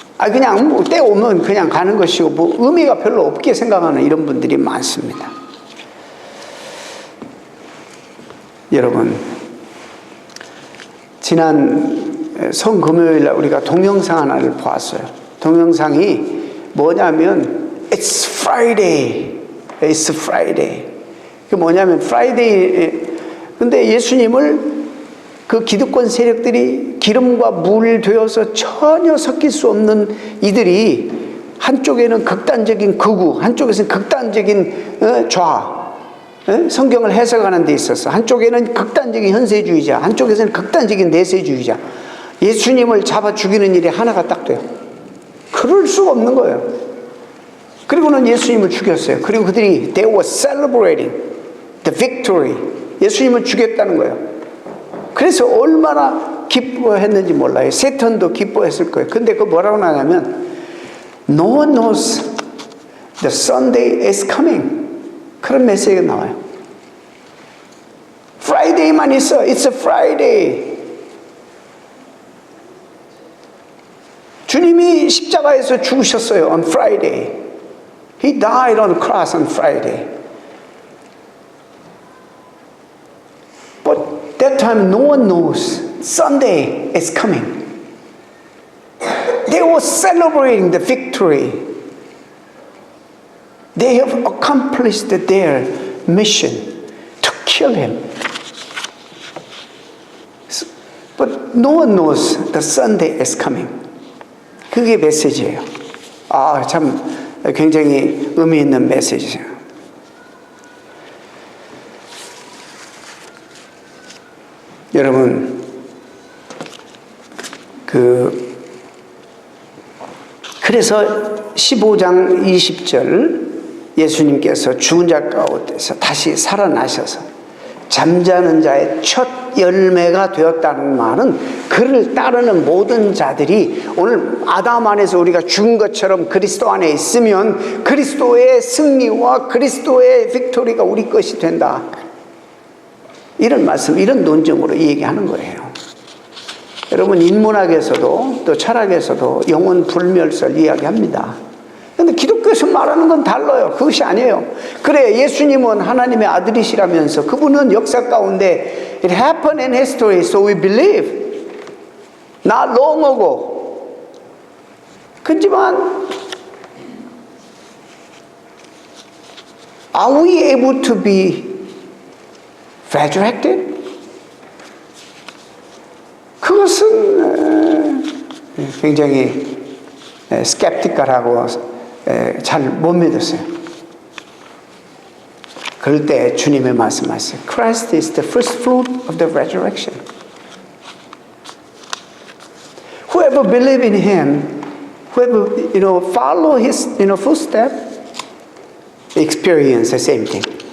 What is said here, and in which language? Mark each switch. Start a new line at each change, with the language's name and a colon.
Korean: 그냥 뭐 때 오면 그냥 가는 것이고 뭐 의미가 별로 없게 생각하는 이런 분들이 많습니다. 여러분, 지난 성금요일 날 우리가 동영상 하나를 보았어요. 동영상이 뭐냐면
English: It's Friday, It's Friday.
Korean: 그 뭐냐면 Friday. 근데 예수님을 그 기득권 세력들이 기름과 물 되어서 전혀 섞일 수 없는 이들이, 한쪽에는 극단적인 극우, 한쪽에서는 극단적인 좌, 성경을 해석하는 데 있어서 한쪽에는 극단적인 현세주의자, 한쪽에서는 극단적인 내세주의자, 예수님을 잡아 죽이는 일이 하나가 딱 돼요. 그럴 수가 없는 거예요. 그리고는 예수님을 죽였어요. 그리고 그들이
English: they were celebrating the victory,
Korean: 예수님을 죽였다는 거예요. 그래서 얼마나 기뻐했는지 몰라요. 세탄도 기뻐했을 거예요. 근데 그 뭐라고 나냐면
English: No one knows the Sunday is coming, 그런 메시지가 나와요.
Korean: Friday만 있어.
English: It's a Friday.
Korean: 주님이 십자가에서 죽으셨어요.
English: On Friday. He died on the cross on Friday. But time no one knows Sunday is coming. They were celebrating the victory. They have accomplished their mission to kill him. But no one knows the Sunday is coming.
Korean: 그게 메시지예요. 참 굉장히 의미 있는 메시지예요. 여러분, 그래서 15장 20절 예수님께서 죽은 자 가운데서 다시 살아나셔서 잠자는 자의 첫 열매가 되었다는 말은 그를 따르는 모든 자들이 오늘 아담 안에서 우리가 죽은 것처럼 그리스도 안에 있으면 그리스도의 승리와 그리스도의 빅토리가 우리 것이 된다. 이런 말씀, 이런 논증으로 이 얘기하는 거예요. 여러분, 인문학에서도 또 철학에서도 영혼 불멸설 이야기합니다. 그런데 기독교에서 말하는 건 달라요. 그것이 아니에요. 그래, 예수님은 하나님의 아들이시라면서 그분은 역사 가운데
English: It happened in history, so we believe. Not long ago.
Korean: 그렇지만
English: Are we able to be resurrected?
Korean: 그것은 굉장히 스캡티컬하고 잘 못 믿었어요. 그럴 때 주님의 말씀하세요.
English: Christ is the first fruit of the resurrection. Whoever believe in Him, whoever follow His footstep, experience the same thing.